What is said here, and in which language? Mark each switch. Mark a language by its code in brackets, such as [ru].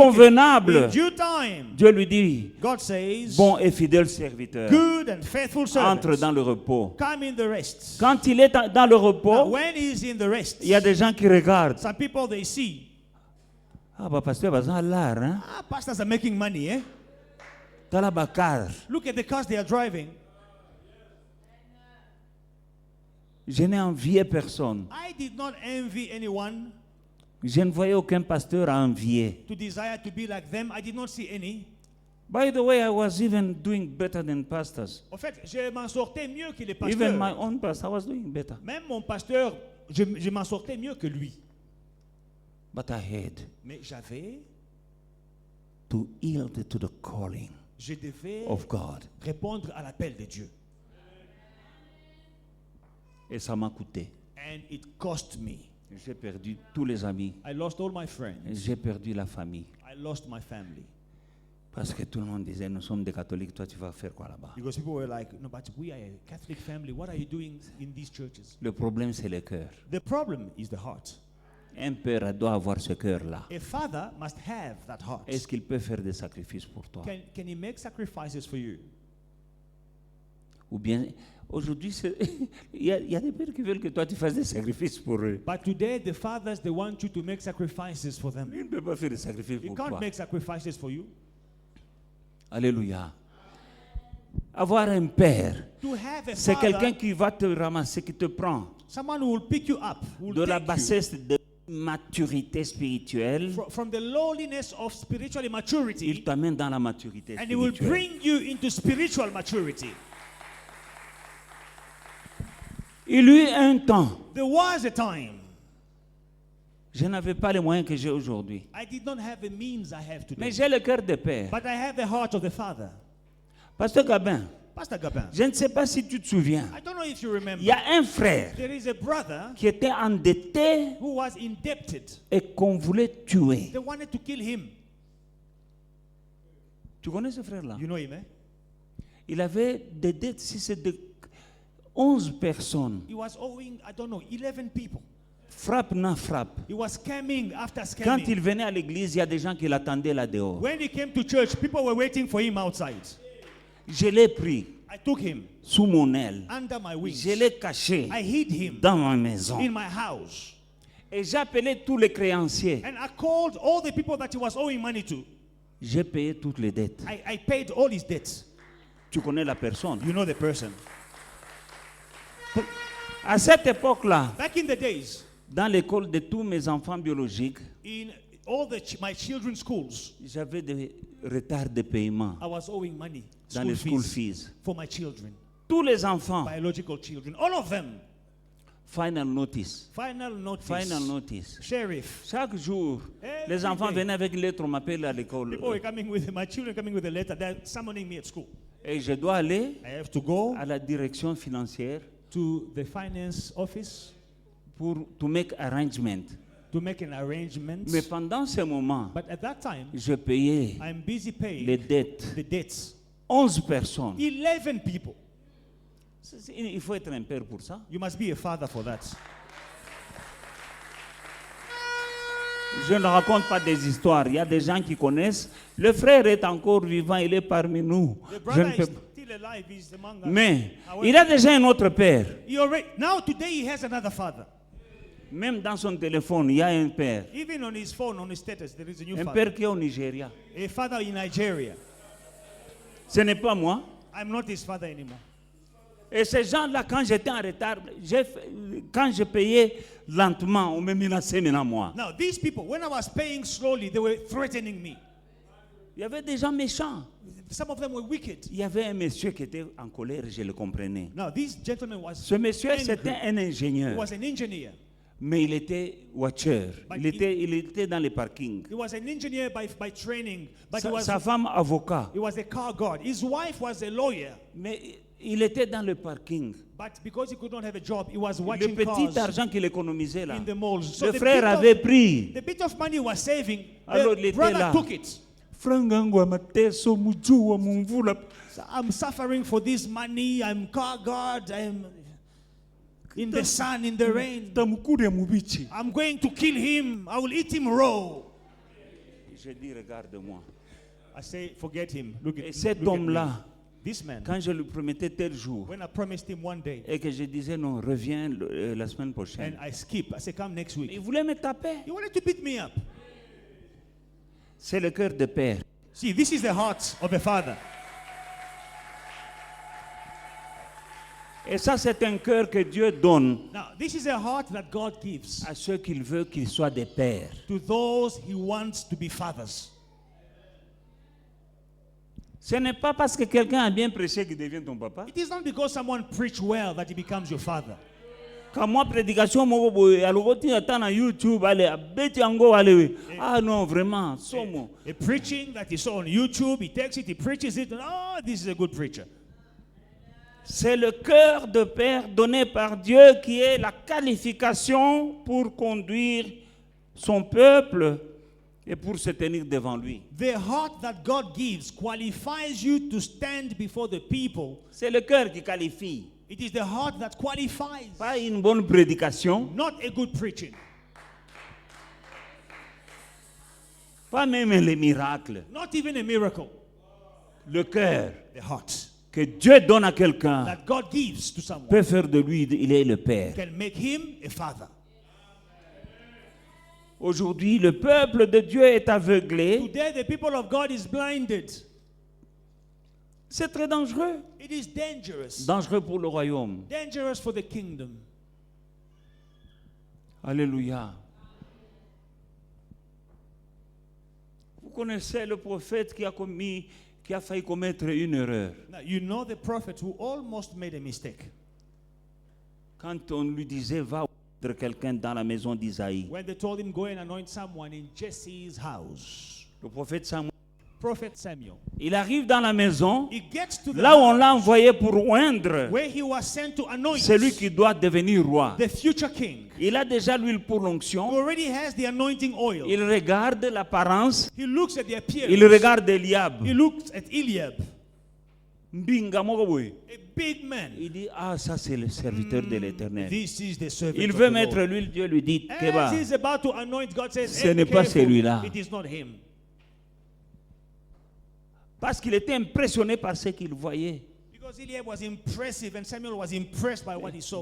[fr] convenable, [en] In due time, [fr] Dieu lui dit, [en] God says, [fr] bon et fidèle serviteur, [en] good and faithful [fr] entre [en] servant, [fr] dans le repos. [en] come in the rest. [fr] Quand il est dans le [en] Now, [fr] repos, [en] when he is in the rest, [fr] il y a des gens qui regardent. [en] some people they see, [fr] Ah, bah, pasteur, bah, ça a l'air, hein? [en] pastors are making money, eh? [fr] Dans la bacarre. [en] Look at the cars they are driving. [fr] Je n'ai envié personne. [en] I did not envy anyone [fr] Je ne voyais aucun pasteur à envier. [en] to desire to be like them. I did not see any. By the way, I was even doing better than pastors. [fr] En fait, je m'en sortais mieux que les [en] Even my [fr] pasteurs. [en] own pastor, I was doing better. [fr] Même mon pasteur, je m'en sortais mieux que lui. [en] But I had [fr] Mais j'avais, [en] to yield to the calling [fr] je devais [en] of God. [fr] répondre à l'appel de Dieu. Et ça m'a coûté. [en] And it cost me. [fr] J'ai perdu tous les amis. [en] I lost all my friends. [fr] J'ai perdu la famille. [en] I lost my family. [fr] Parce que tout le monde disait, nous sommes des catholiques, toi tu vas faire quoi là-bas? [en] Because people were like, no, but we are a Catholic family. What are you doing in these churches? [fr] Le problème, c'est le cœur. [en] The problem is the heart. [fr] Un père doit avoir ce cœur-là. [en] A father must have that heart. [fr] Est-ce qu'il peut faire des sacrifices pour toi? [en] Can he make sacrifices for you? [fr] Ou bien, aujourd'hui, il y a des pères qui veulent que toi tu fasses des sacrifices pour eux. [en] But today, the fathers, they want you to make sacrifices for them. [fr] Il ne peut pas faire des sacrifices [en] He [fr] pour [en] can't [fr] toi. [en] make sacrifices for you. [fr] Alléluia. Avoir un père, [en] To have a [fr] c'est quelqu'un [en] father, [fr] qui va te ramasser, qui te prend [en] someone who will pick you up, who will [fr] de la [en] take you [fr] bassesse de maturité spirituelle. [en] from the lowliness of spiritual immaturity, [fr] Il t'amène dans la maturité [en] and he will [fr] spirituelle. [en] bring you into spiritual maturity. [fr] Il y eut un temps, [en] There was a time [fr] je n'avais pas les moyens que j'ai aujourd'hui. [en] I did not have the means I have today, [fr] Mais j'ai le cœur de père. [en] but I have the heart of the Father. [fr] Pasteur Gabin, [en] Pastor Gabin, [fr] je ne sais pas si tu te souviens. [en] I don't know if you remember. [fr] Il y a un frère [en] There is a brother [fr] qui était endetté [en] who was indebted. [fr] et qu'on voulait tuer. [en] They wanted to kill him. [fr] Tu connais ce frère-là? [en] You know him, eh? [fr] Il avait des dettes, si c'est de 11 personnes. [en] He was owing, I don't know, 11 people. [fr] Frappe, non frappe. [en] He was scamming after [fr] Quand [en] scamming. [fr] il venait à l'église, il y a des gens qui l'attendaient là dehors. [en] When he came to church, people were waiting for him outside. [fr] Je l'ai pris [en] I took him [fr] sous mon aile. [en] under my wings. [fr] Je l'ai caché [en] I hid him [fr] dans ma maison. [en] in my house. [fr] Et j'ai appelé tous les créanciers. [en] And I called all the people that he was owing money to. [fr] J'ai payé toutes les dettes. [en] I paid all his debts. [fr] Tu connais la personne. [en] You know the person. [fr] À cette époque-là, [en] Back in the days, [fr] dans l'école de tous mes enfants biologiques, [en] in all my children's schools, [fr] j'avais retard de paiement [en] I was owing money, [fr] dans les [en] school fees. for my children, Tous les enfants, biological children, all of them. final notice. Final notice. Final notice. Sheriff. [fr] Chaque jour, [en] Every [fr] les enfants [en] day. [fr] venaient avec une lettre, on m'appelle à l'école. [en] People were coming with my children coming with a letter. They're summoning me at school. [fr] Et je dois aller [en] I have to go [fr] à la direction financière [en] to the finance office [fr] pour [en] to make arrangement. to make an arrangement. [fr] Mais pendant ce moment, [en] But at that time, [fr] je payais [en] I'm busy paying [fr] les dettes. [en] the debts. [fr] 11 personnes. [en] 11 people. [fr] Il faut être un père pour ça. [en] You must be a father for that. [fr] Je ne raconte pas des histoires. Il y a des gens qui connaissent. Le frère est encore vivant, il est parmi nous. [en] The [fr] Je [en] brother [fr] ne peux [en] is [fr] pas. [en] still alive. He's among us. [fr] Mais [en] However, [fr] il a déjà un autre père. [en] now today he has another father. [fr] Même dans son téléphone, il y a un père. [en] Even on his phone, on his status, there is a new [fr] Un [en] father. [fr] père qui est au Nigeria. [en] A father in Nigeria. [fr] Ce n'est pas moi. [en] I'm not his father anymore. [fr] Et ces gens-là, quand j'étais en retard, quand je payais lentement, on me menaçait maintenant moi. [en] Now, these people, when I was paying slowly, they were threatening me. [fr] Il y avait des gens méchants. [en] Some of them were wicked. [fr] Il y avait un monsieur qui était en colère, je le comprenais. [en] Now, this gentleman was [fr] Ce monsieur, [en] angry. [fr] c'était un [en] He [fr] ingénieur, [en] was an engineer. [fr] mais il était watcher. [en] But [fr] Il était dans les parkings. [en] He was an engineer by training, but [fr] Sa femme, avocat. [en] he was a car guard. His wife was a lawyer, [fr] Mais il était dans le parking. [en] but because he could not have a job, he was [fr] Le [en] watching [fr] petit [en] cars [fr] argent qu'il économisait là, [en] in the malls. So [fr] le [en] the [fr] frère [en] bit of- [fr] avait pris. [en] The bit of money he was saving, [fr] Alors, il [en] the [fr] était [en] brother [fr] là. [en] took it. [sw] Frangangwa mateso mujua mumvula. [en] So I'm suffering for this money. I'm car guard. I'm in the sun, in the rain. [sw] Tamukure mubichi. [en] I'm going to kill him. I will eat him raw. [fr] Je dis, regarde-moi. [en] I say, forget him. Look at, [fr] Et cet [en] look at me. [fr] homme-là, [en] This man, [fr] quand je lui promettais tel jour, [en] when I promised him one day, [fr] et que je disais non, reviens la semaine prochaine, [en] and I skip, I say, come next [fr] il [en] week. [fr] voulait me taper. [en] He wanted to beat me up. [fr] C'est le cœur de père. [en] See, this is the heart of a father. [fr] Et ça, c'est un cœur que Dieu donne [en] Now, this is a heart that God gives [fr] à ceux qu'il veut qu'ils soient des pères. [en] to those he wants to be fathers. [fr] Ce n'est pas parce que quelqu'un a bien prêché qu'il devient ton papa. [en] It is not because someone preached well that he becomes your father. [fr] Quand moi, prédication, moi, boy, alors, tu attends na YouTube, allez, [ln] abeti ango, [fr] allez. Ah non, vraiment, somo. [en] A preaching that he saw on YouTube, he takes it, he preaches it, and oh, this is a good preacher. [fr] C'est le cœur de père donné par Dieu qui est la qualification pour conduire son peuple et pour se tenir devant lui. [en] The heart that God gives qualifies you to stand before the people. [fr] C'est le cœur qui qualifie. [en] It is the heart that qualifies, [fr] Pas une bonne prédication, [en] not a good preaching, [fr] pas même les miracles. [en] not even a miracle. [fr] Le cœur [en] The heart [fr] que Dieu donne à quelqu'un [en] that God gives to someone [fr] peut faire de lui, il est le père. [en] can make him a father. [fr] Aujourd'hui, le peuple de Dieu est aveuglé. [en] Today, the people of God is blinded. [fr] C'est très dangereux. [en] It is dangerous. [fr] Dangereux pour le royaume. [en] Dangerous for the kingdom. Alléluia. [fr] Vous connaissez le prophète qui a failli commettre une erreur. [en] Now, you know the prophet who almost made a mistake. [fr] Quand on lui disait, va oindre quelqu'un dans la maison d'Isaïe. [en] When they told him, go and anoint someone in Jesse's house. [fr] Le prophète Samuel, [en] Prophet Samuel. [fr] il arrive dans la maison, [en] He gets to the [fr] là où on [en] house [fr] l'a envoyé pour oindre [en] where he was sent to anoint [fr] celui qui doit devenir roi. [en] the future king. [fr] Il a déjà l'huile pour [en] He [fr] l'onction. [en] already has the anointing oil. [fr] Il regarde l'apparence. [en] He looks at the appearance. [fr] Il regarde Eliab. [en] He looks at Eliab, [ln] Mbinga moko boye. [en] a big man. [fr] Il dit, ah, ça c'est le serviteur de l'Éternel. [en] This is the servant [fr] Il [en] of [fr] veut [en] the [fr] mettre [en] Lord. [fr] l'huile, Dieu lui dit, [en] As [ln] Keba, [en] he's about to anoint, God says, [fr] Ce [en] "Hey, [fr] n'est pas [en] careful, [fr] celui-là." [en] It is not him. [fr] parce qu'il était impressionné par ce qu'il voyait. [en] Because Eliab was impressive and Samuel was impressed by what he saw.